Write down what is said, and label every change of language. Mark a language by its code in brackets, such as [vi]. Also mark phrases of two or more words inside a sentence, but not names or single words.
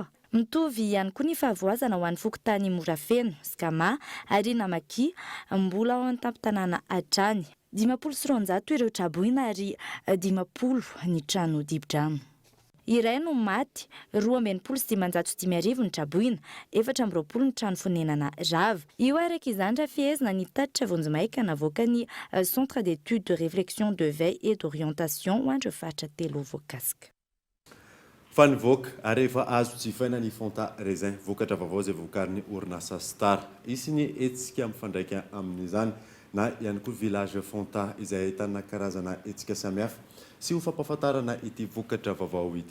[mg] Mitovy ihany koa ny fahavoazana ho an'ny fokontany Morafeno, Skama ary Namaki, mbola ao an-tampon-tanàna hatrany. 590 ireo traboina ary 50 ny trano dibo-drano. Iray no maty, 2,995 ny traboina, 420 ny trano fonenana rava. Io araka izany raha fihezina ny tatitra vonjimaika navoaka ny Centre d'études de réflexion de veille et d'orientation ho andro faritra telo voakasika. Fa nivoaka ary efa azo jifaina ny Fanta Raisin, vokatra vaovao izay vokarin'ny orinasa Star. Isiny hetsika mifandraika amin'izany na ihany koa village Fanta izay ahitana karazana hetsika samihafa sy ho fampahafantarana ity vokatra vaovao ity.